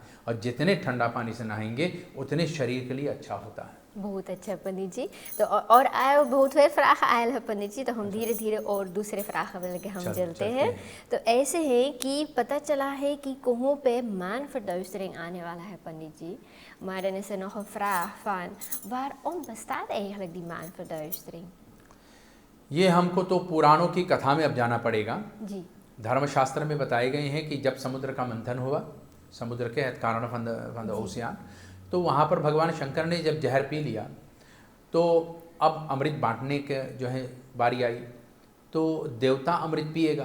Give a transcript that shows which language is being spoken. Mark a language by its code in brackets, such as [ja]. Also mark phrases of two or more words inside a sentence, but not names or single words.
[hi] और जितने ठंडा पानी से नहाएंगे उतने शरीर के लिए अच्छा होता है। बहुत अच्छा पंडित जी। तो और आए बहुत वे फ्राख आयल है पंडित जी, तो हम धीरे धीरे और दूसरे फ्राख लगे हम चलते हैं। तो ऐसे है कि पता चला है कि कोहों पे maanverduistering आने वाला है पंडित जी। [nl] Maar dan is er nog een vraag van waarom bestaat eigenlijk die maanverduistering? [hi] ये हमको तो पुराणों की कथा में अब जाना पड़ेगा। जी धर्मशास्त्र में बताए गए हैं कि जब समुद्र का मंथन हुआ, समुद्र के कारण फंद ओशियान, तो वहाँ पर भगवान शंकर ने जब जहर पी लिया तो अब अमृत बांटने के जो है बारी आई, तो देवता अमृत पिएगा।